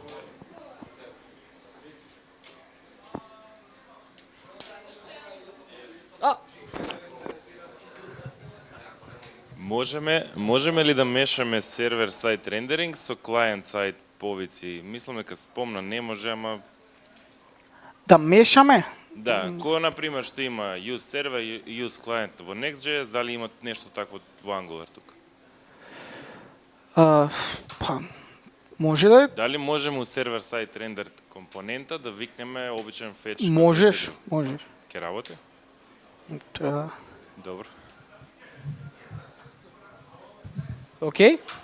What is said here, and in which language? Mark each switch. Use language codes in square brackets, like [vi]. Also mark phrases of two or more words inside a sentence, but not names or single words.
[mk] Можеме ли да мешаме [en] server side rendering [mk] со [en] client side [mk] повици? Мислам дека спомна, не може, ама Да мешаме? да, кој на пример што има [en] use server [mk] и [en] use client [mk] во Next.js, дали имат нешто такво во Angular тука? Па, може да е. Дали можеме у [en] server side render [mk] компонента да викнеме обичен fetch? Можеш. Ке работи? Треба. Добро. Океј?